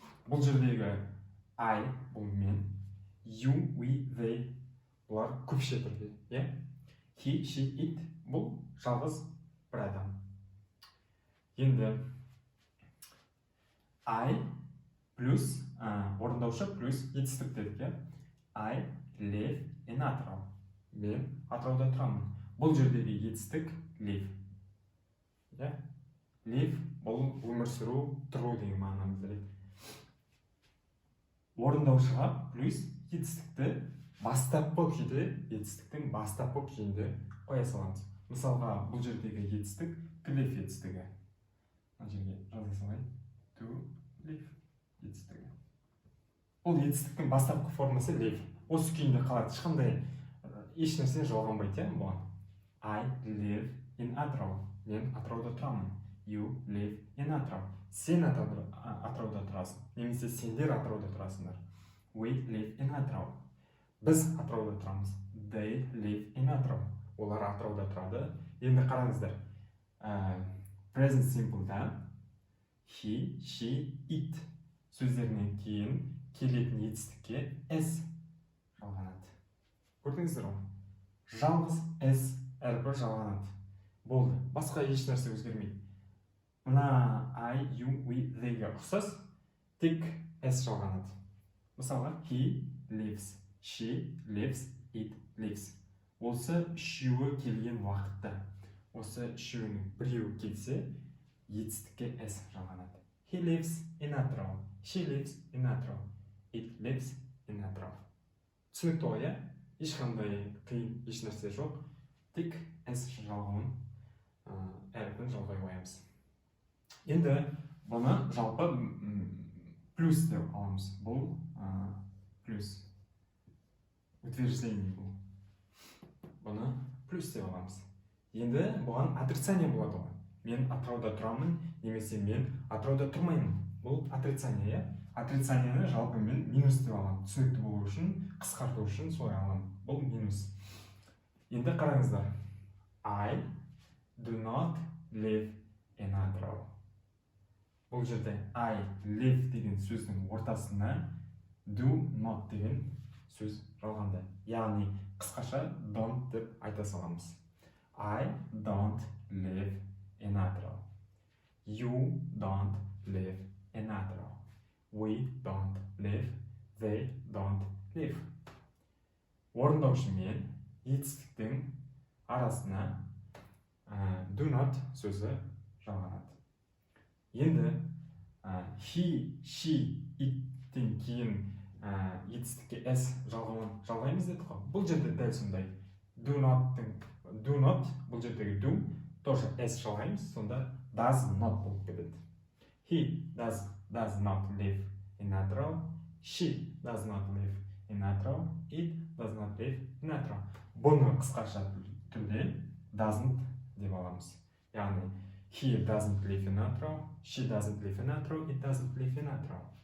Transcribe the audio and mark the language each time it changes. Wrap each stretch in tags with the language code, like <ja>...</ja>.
<kk>Бұл жердегі I, бұл мен, you, we, they, бұлар көпше түрде. He, she, it, бұл жалғыз бір адам. Енді I плюс орындаушы плюс етістік дедік.</kk> <en>I live in Атырау.</en> <kk>Мен Атырауда тұрамын. Бұл жердегі етістік live. Live бұл өмір сүру, тұру деген мағынаны білдіреді. Орындаушыға плюс етістікті бастапқы күйде, етістіктің бастапқы күйінде қоя саламыз. Мысалға, бұл жердегі етістік to live етістігі. Мына жерге жаза салайын. To live етістігі. Бұл етістіктің бастапқы формасы live. Осы күйінде қалады, ешқандай еш нәрсе жалғанбайды бұған.</kk> <en>I live in Атырау.</en> <kk>Мен Атырауда тұрамын.</kk> <en>You live in Атырау.</en> <kk>Сен Атырауда тұрасың. Немесе сендер Атырауда тұрасыңдар.</kk> <en>We live in Атырау.</en> <kk>Біз Атырауда тұрамыз.</kk> <en>They live in Атырау.</en> <kk>Олар Атырауда тұрады. Енді қараңыздар. Present simple'да he, she, it сөздерінен кейін келетін етістікке s жалғанады. Көрдіңіздер ғой? Жалғыз s әрбір жалғанады. Болды. Басқа еш нәрсе өзгермейді. Мына I, you, we, they-ге ұқсас, тек s жалғанады. Мысалға,</kk> <en>he lives, she lives, it lives.</en> <kk>Осы үшеуі келген уақытта, осы үшеуінің біреуі келсе, етістікке s жалғанады.</kk> <en>He lives in Атырау. She lives in Атырау. It lives in Атырау.</en> <kk>Түсінікті ғой, ешқандай қиын еш нәрсе жоқ. Тек s жалғауын әріпін жалғай қоямыз. Енді бұны жалпы плюс деп аламыз. Бұл плюс. Утверждение бұл. Бұны плюс деп аламыз. Енді бұған отрицание болады ғой. Мен Атырауда тұрамын, немесе мен Атырауда тұрмаймын. Бұл отрицание. Отрицанияны жалпы мен минус деп аламын. Түсінікті болу үшін, қысқарту үшін солай аламын. Бұл минус. Енді қараңыздар.</kk> <en>I do not live in Атырау.</en> <kk>Бұл жерде I live деген сөздің ортасына do not деген сөз жалғанды. Яғни қысқаша don't деп айта саламыз.</kk> <en>I don't live in Атырау. You don't live in Атырау. We don't live. They don't live.</en> <kk>Орындаушы мен етістіктің арасына do not сөзі жалғанады. Енді he, she, it-тен кейін етістікке s жалғаймыз дедік қой. Бұл жерде дәл сондай. Do not, бұл жердегі do, тоже s жалғаймыз, сонда does not болып кетеді.</kk> <en>He does not live in Атырау. She does not live in Атырау. It does not live in Атырау.</en> <kk>Бұны қысқаша түрде doesn't деп аламыз. Яғни</kk> <en>he doesn't live in Atro, she doesn't live in Atro, it doesn't live in Atro.</en>